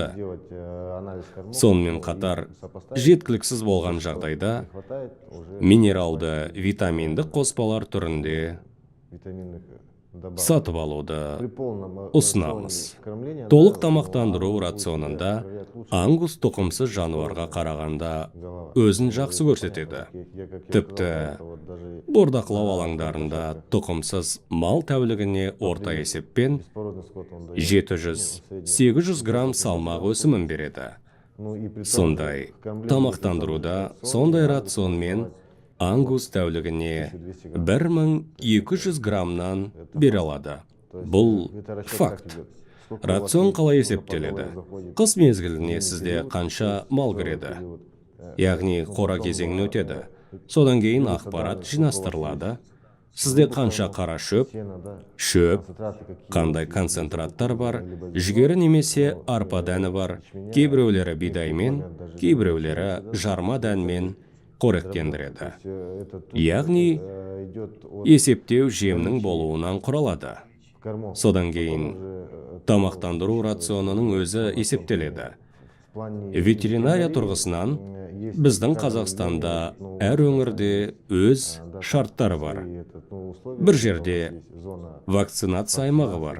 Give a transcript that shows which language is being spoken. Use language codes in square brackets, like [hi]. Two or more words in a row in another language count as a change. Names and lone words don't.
[kk] Сонымен қатар жеткіліксіз болған жағдайда минералды витаминді қоспалар түрінде сатып алуды [ru] При полном [kk] ұсынамыз. [ru] рационе кормления, [kk] Толық [ru] да, [kk] тамақтандыру ангус рационында [ru] будет лучше [kk] ангус тұқымсыз жануарға қарағанда [ru] голова. [kk] өзін жақсы көрсетеді. [ru] Как я [kk] Тіпті [ru] сказал, это вот даже [kk] бордақылау алаңдарында тұқымсыз мал тәулігіне орта есеппен [ru] беспородный скот, он дает, [kk] 700-800 грамм салмақ өсімін береді. [ru] ну, и при том [kk] Сондай [ru] же в кормлении [kk] тамақтандыруда сондай рационмен ангус тәулігіне 1200 граммнан бере алады. Бұл [ru] это расчет как [kk] факт. [ru] идет? Сколько у вас [kk] Рацион [ru] есть, [kk] қалай [ru] сколько [kk] есептеледі? [ru] поголовья заходит? [kk] Қыс мезгіліне сізде қанша мал кіреді? [ru] Период. [kk] Яғни қора кезеңін өтеді. Содан кейін ақпарат жинастырылады. Сізде қанша қара шөп, [ru] Сено, да, [kk] шөп, [ru] концентраты какие [kk] қандай концентраттар бар, жүгері немесе арпа дәні бар, кейбіреулері бидаймен, кейбіреулері жарма дәнмен қоректендіреді. [ru] это тут, [kk] Яғни [ru] идет от [kk] есептеу жемнің болуынан құралады. [ru] кормов. [kk] Содан кейін тамақтандыру рационының өзі есептеледі. Ветеринария тұрғысынан біздің Қазақстанда әр өңірде өз шарттары бар. Бір жерде вакцинация аймағы бар.